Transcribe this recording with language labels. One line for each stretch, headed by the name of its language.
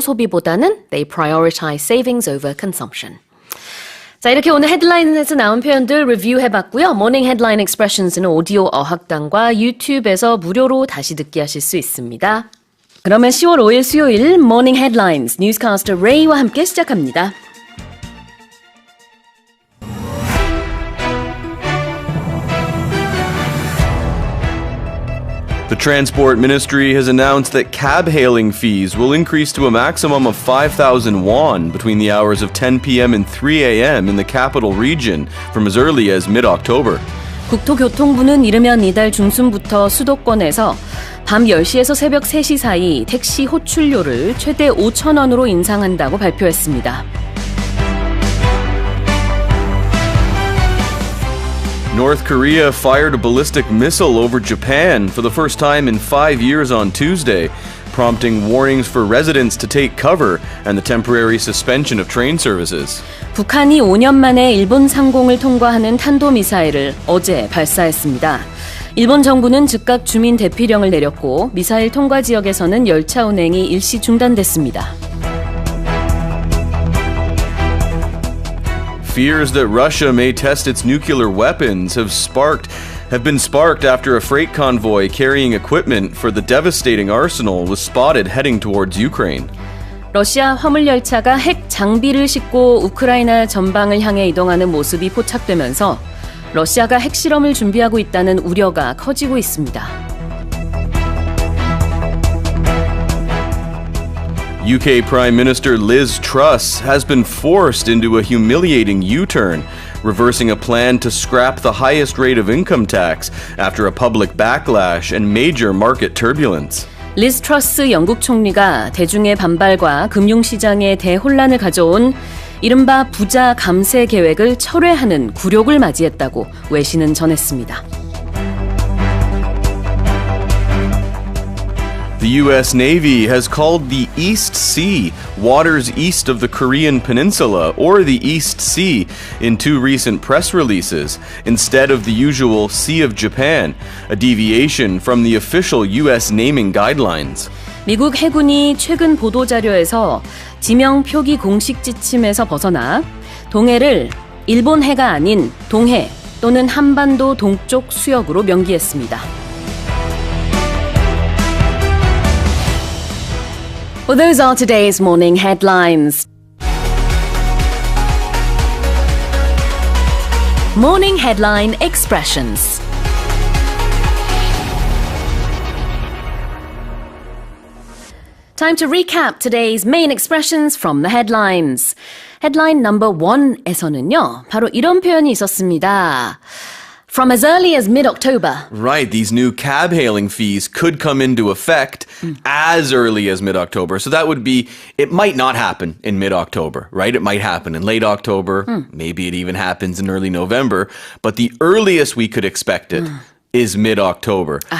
Korean: 소비보다는
English: they prioritize savings over consumption.
Korean: 자, 이렇게 오늘 헤드라인에서 나온 표현들 리뷰해봤고요. 모닝 헤드라인 익스프레션스는 오디오 어학당과 유튜브에서 무료로 다시 듣기 하실 수 있습니다. 그러면 10월 5일 수요일 모닝 헤드라인스 뉴스캐스터 레이와 함께 시작합니다.
English: The Transport Ministry has announced that cab hailing fees will increase to a maximum of 5,000 won between the hours of 10 p.m. and 3 a.m. in the capital region from as early as mid-October.
Korean: 국토교통부는 이르면 이달 중순부터 수도권에서 밤 10시에서 새벽 3시 사이 택시 호출료를 최대 5,000원으로 인상한다고 발표했습니다.
English: North Korea fired a ballistic missile over Japan for the first time in 5 years on Tuesday, prompting warnings for residents to take cover and the temporary suspension of train services.
Korean: 북한이 5년 만에 일본 상공을 통과하는 탄도미사일을 어제 발사했습니다. 일본 정부는 즉각 주민 대피령을 내렸고 미사일 통과 지역에서는 열차 운행이 일시 중단됐습니다.
English: Fears that Russia may test its nuclear weapons have been sparked after a freight convoy carrying equipment for the devastating arsenal was spotted heading towards Ukraine.
Korean: 러시아 화물 열차가 핵 장비를 싣고 우크라이나 전방을 향해 이동하는 모습이 포착되면서 러시아가 핵실험을 준비하고 있다는 우려가 커지고 있습니다.
English: UK Prime Minister Liz Truss has been forced into a humiliating U-turn, reversing a plan to scrap the highest rate of income tax after a public backlash and major market turbulence.
Korean: 리즈 트러스 영국 총리가 대중의 반발과 금융시장의 대혼란을 가져온 이른바 부자 감세 계획을 철회하는 굴욕을 맞이했다고 외신은 전했습니다.
English: The U.S. Navy has called the East Sea waters east of the Korean Peninsula, or the East Sea, in 2 recent press releases, instead of the usual Sea of Japan, a deviation from the official U.S. naming guidelines.
Korean: 미국 해군이 최근 보도자료에서 지명 표기 공식 지침에서 벗어나 동해를 일본해가 아닌 동해 또는 한반도 동쪽 수역으로 명기했습니다.
English: Well, those are today's morning headlines. Morning Headline Expressions. Time to recap today's main expressions from the headlines. Headline number 1
Korean: 에서는요, 바로 이런 표현이 있었습니다.
English: From as early as mid-October. Right, these new cab hailing fees could come into effect as early as mid-October. So that would be, it might not happen in mid-October, right? It might happen in late October. Maybe it even happens in early November. But the earliest we could expect it is mid-October.